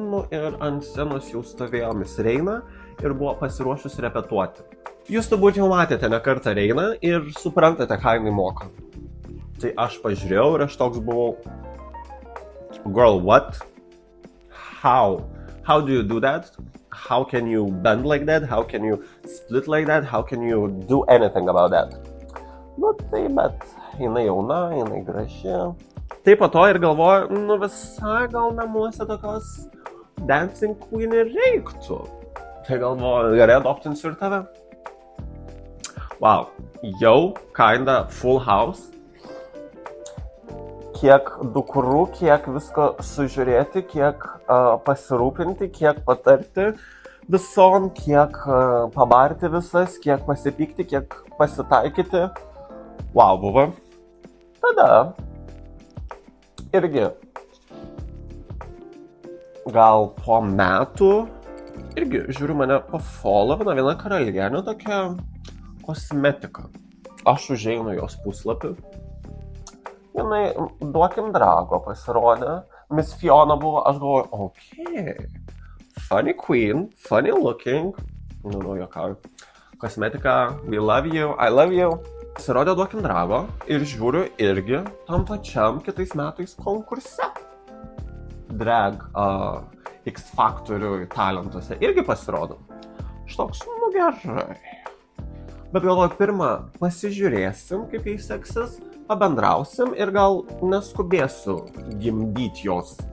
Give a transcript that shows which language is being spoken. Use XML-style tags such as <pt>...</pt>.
<lt>Ir ant scenos jau stovėjo Miss Reina ir buvo pasiruošus repetuoti. Jūs turbūt jau matėte ne kartą Reiną ir suprantate, ką jinai moka. Tai aš pažiūrėjau ir aš toks buvau,</lt> <en>girl, what? How do you do that? How can you bend like that? How can you split like that? How can you do anything about that?</en> <lt>Tai, bet jinai jauna, jinai graži. Tai po to ir galvoju, visai gal namuose tokios</lt> <en>dancing queen</en> <lt>ir reiktų. Tai galvoju, gerai adoptinsiu ir tave. Wow, jau</lt> <en>kinda full house.</en> <lt>Kiek dukrų, kiek visko sužiūrėti, kiek pasirūpinti, kiek patarti visom, kiek pabarti visas, kiek pasipykti, kiek pasitaikyti. Wow, buvo. Tada irgi gal po metų irgi žiūriu mane pafollowina viena karalienė tokia kosmetika. Aš užeinu jos puslapį. Jinai duokim drago pasirodė. Miss Fiona buvo, aš galvoju, okay.</lt> <en>Funny queen, funny looking.</en> <lt>Jokauju.</lt> <en>Kosmetika, we love you, I love you.</en> <lt>Pasirodė duokim drago ir žiūriu irgi tam pačiam kitais metais konkurse. Drag X Factorių talentuose irgi pasirodo. Aš toks, gerai. Bet galvoju, pirmą pasižiūrėsim, kaip jai seksis, pabendrausim ir gal neskubėsiu gimdyti jos.</lt>